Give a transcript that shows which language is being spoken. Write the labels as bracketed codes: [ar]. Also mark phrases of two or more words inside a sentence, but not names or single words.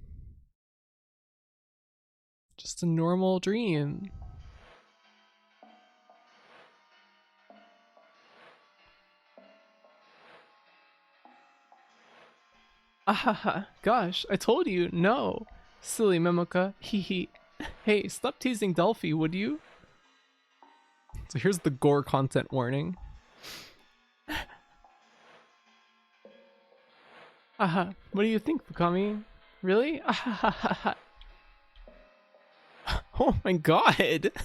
[en] Just a normal dream. Ahaha, gosh, I told you, no. Silly Memoka, hee hee. Hey, stop teasing Delphi, would you? So here's the gore content warning. Aha, what do you think, Fukami? Really? Ahahaha. Oh my god!